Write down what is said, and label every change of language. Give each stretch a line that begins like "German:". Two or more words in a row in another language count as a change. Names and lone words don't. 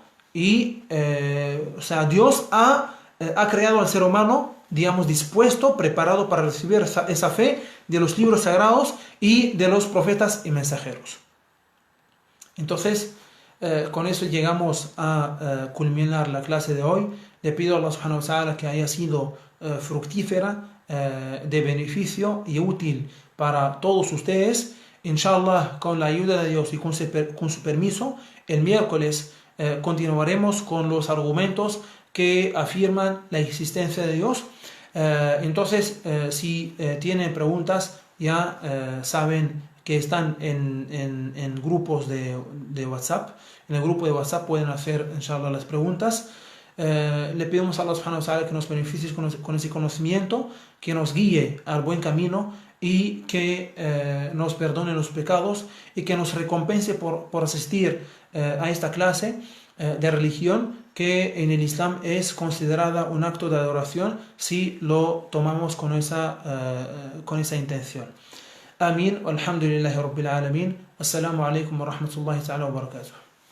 Spanish: Y o sea, Dios ha creado al ser humano, digamos, dispuesto, preparado para recibir esa fe de los libros sagrados y de los profetas y mensajeros. Entonces, con eso llegamos a culminar la clase de hoy. Le pido a
Arabic: الله سبحانه وتعالى
Spanish: que haya sido fructífera, de beneficio y útil para todos ustedes. Inshallah, con la ayuda de Dios y con su permiso, el miércoles continuaremos con los argumentos que afirman la existencia de Dios. Entonces, si tienen preguntas, ya saben que están en grupos de WhatsApp. En el grupo de WhatsApp pueden hacer, inshallah, las preguntas. Le pedimos a
Arabic: الله سبحانه وتعالى
Spanish: que nos beneficie con ese conocimiento, que nos guíe al buen camino y que nos perdone los pecados y que nos recompense por asistir a esta clase de religión, que en el Islam es considerada un acto de adoración si lo tomamos con esa intención. Amén.
Arabic: الحمد لله رب العالمين السلام عليكم ورحمة الله تعالى وبركاته.